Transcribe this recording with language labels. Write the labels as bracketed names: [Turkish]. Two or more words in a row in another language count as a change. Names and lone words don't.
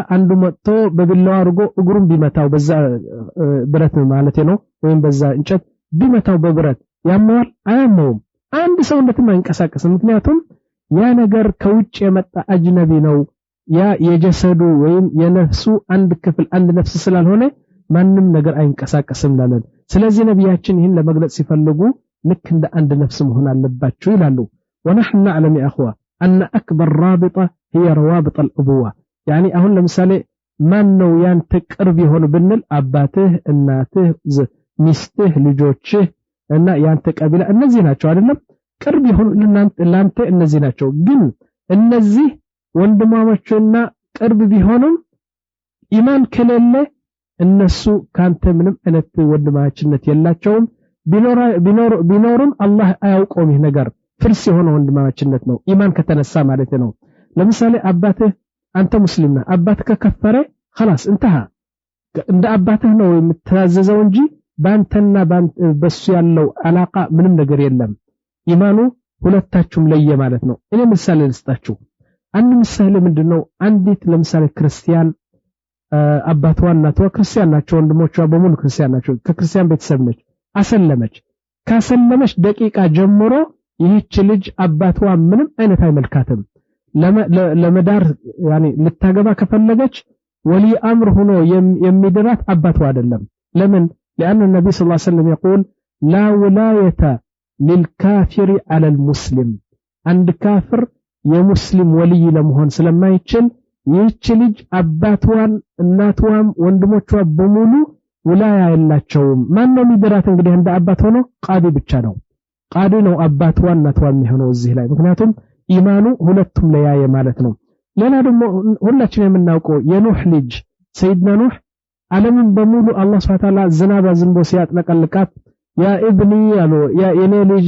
[Amharic] አንዱ መጥቶ በቢላዋ አድርጎ እግሩን ቢመታው በዛ ብረት ማለት ነው ወይም በዛ እንጨት ቢመታው በብረት ያመዋል አያመውም አንድ ሰው እንደተማንቀሳቀስ ምክንያቱም ያ ነገር ከውጭ የመጣ አጅነቢ ነው ያ የጀሰዱ ወይም የነፍሱ አንድ ክፍል አንድ ነፍስ ስላልሆነ ማንም ነገር አይንቀሳቀስም ላለን ስለዚህ ነብያችን ይህን ለመግለጽ ሲፈልጉ ልክ እንደ አንድ ነፍስ መሆን አለባቸው ይላሉ [Arabic] ونحن نعلم يا اخوه ان اكبر رابطه هي روابط الابوه يعني [Amharic] አሁን ለምሳሌ ማን ነው ያንተ ቅርብ ይሆን ብንል አባትህ እናትህ ሚስትህ ልጆችህ እና ያንተ ቀቢላ እነዚህ ናቸው አይደለም ቅርብ ይሆን ለናንተ እነዚህ ናቸው ግን እነዚህ ወንድማሞችና ቅርብ ቢሆኑም ኢማን ከሌለ እነሱ ካንተ ምንም አይነት ወንድማችነት የላቸውም ቢኖርም አላህ አያውቀውም ይህ ነገር ፍርስ የሆነ ወንድማችነት ነው ኢማን ከተነሳ ማለት ነው ለምሳሌ አባትህ አንተ ሙስሊም ነህ አባትህ ከከፈረ [Arabic] خلاص انتهى [Amharic] እንደ አባትህ ነው የምትታዘዘው እንጂ ባንተና በሱ ያለው አላቃ ምንም ነገር የለም ኢማኑ ሁለታችሁም ለየ ማለት ነው እኔ ምሳሌ ልስጣችሁ አንድ ምሳሌ ምንድነው አንዲት ለምሳሌ ክርስቲያን አባቷና እናቷ ክርስቲያን ናቸው ወንድሞቿ በሙሉ ክርስቲያን ናቸው ከክርስቲያን ቤተሰብ ነች አሰለመች ካሰለመች ደቂቃ ጀምሮ ይህች ልጅ አባቷ ምንም አይነት አይመልካትም ለመዳር يعني ልታገባ ከፈለገች ወሊ አምር ሆኖ የሚድራት አባቷ አይደለም ለምን [Arabic] لأن النبي صلى الله عليه وسلم يقول لا ولاية للكافر على المسلم عند كافر [Amharic] የሙስሊም ወልይ ለመሆን ስለማይችል ይህች ልጅ አባቷን እናቷም ወንድሞቿ በሙሉ ወላያ ያላቸውም ማን ነው የሚድራት እንግዲህ እንደ አባት ሆኖ ቃዲ ብቻ ነው ቃዲ ነው አባቷን እናቷን የሚሆነው እዚህ ላይ ምክንያቱም ኢማኑ ሁለቱም ለያየ ማለት ነው ሌላ ደግሞ ሁላችን የምናውቀው የኑህ ልጅ ሰይድና ኑህ ዓለምን በሙሉ አላህ [Arabic] سبحانه تعالى [Amharic] ዝናብ አዝንቦ ሲያጥለቀልቃት ያ ኢብኒ ያለው ያ የኔ ልጅ